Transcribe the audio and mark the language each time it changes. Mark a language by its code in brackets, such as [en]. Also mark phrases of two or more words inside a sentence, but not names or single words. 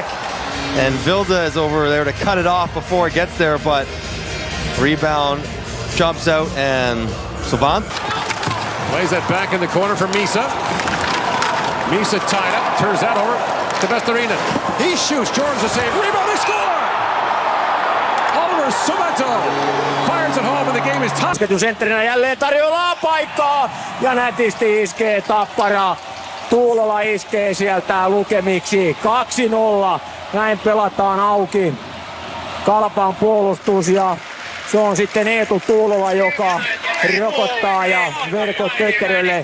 [en] And Vilda is over there to cut it off before it gets there, but rebound jumps out and Savant plays that back in the corner for Misa. Misa tied up, turns that over to Vestarinen. He shoots, George the save, rebound, they score! Oliver Suvanto fires it home and the game is tied. [fi] Sentrinä jälleen tarjoaa paikkaa ja nätisti iskee Tappara. Tuulola iskee sieltä lukemiksi 2-0. Näin pelataan auki Kalpan puolustus ja se on sitten Eetu Tuulola, joka rokottaa ja verkot Tötterölle.